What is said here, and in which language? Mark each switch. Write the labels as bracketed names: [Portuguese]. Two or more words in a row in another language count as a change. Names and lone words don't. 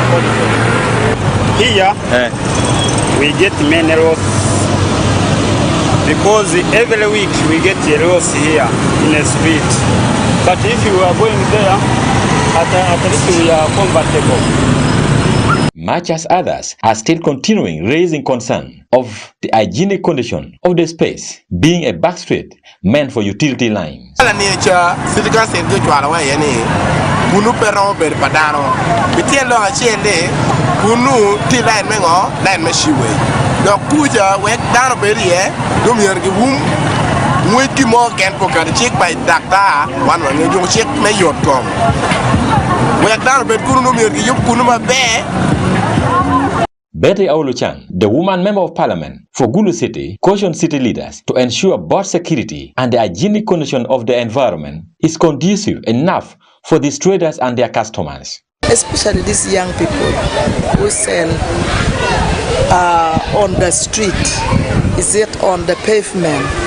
[English] Here, we get many loss because every week we get a loss here in the street. But if you are going there, at least we are comfortable. much as others are still continuing raising concern of the hygienic condition of the space being a back street meant for utility lines. [Acoli] Kunu perro ber padano bitielo achende kunu ti line mengo line meshiwe do kuja wek dano berie dum yergi wum mwiki mo ken pokar chik by dakta wan ngi chik me yot kom wek dano ber kunu dum yergi yup kunu mabe. [English] Betty Auluchan, the woman member of parliament for Gulu City, cautioned city leaders to ensure both security and the hygienic condition of the environment is conducive enough for these traders and their customers. Especially these young people who sell on the street, is it on the pavement?